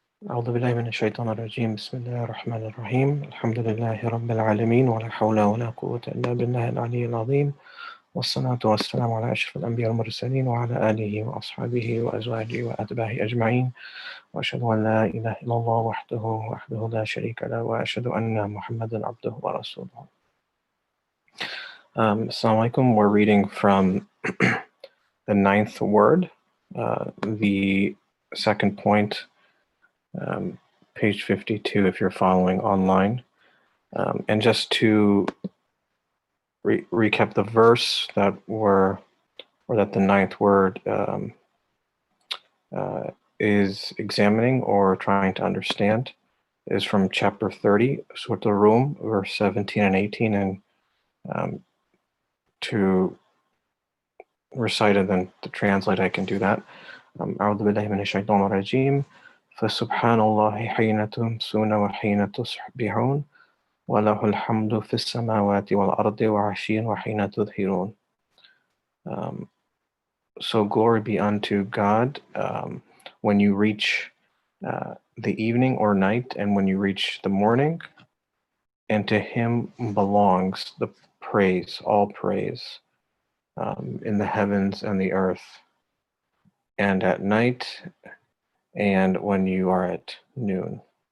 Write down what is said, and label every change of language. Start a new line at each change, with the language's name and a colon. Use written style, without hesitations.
Arabic: أعوذ بالله من الشيطان الرجيم بسم الله الرحمن الرحيم الحمد لله رب العالمين ولا حول ولا قوة إلا بالله العلي العظيم والصلاة والسلام على أشرف الأنبياء والمرسلين وعلى آله وأصحابه وأزواجه وأتباعه أجمعين وأشهد أن لا إله إلا الله وحده لا شريك له وأشهد أن محمدا عبده ورسوله. Assalamu alaikum.
English: We're reading from the ninth word, the second point, page 52 if you're following online. And just to recap the verse that the ninth word is examining or trying to understand is from chapter 30, Surah Al-Rum, verse 17 and 18, and to recite it and to translate, I can do that.
Arabic: أعوذ بالله من الشيطان الرجيم فسبحان الله حين تمسون وحين تصبحون وله الحمد في السماوات والأرض وعشيا وحين تظهرون.
English: So glory be unto God when you reach the evening or night, and when you reach the morning, and to Him belongs the praise, all praise, in the heavens and the earth, and at night, and when you are at noon.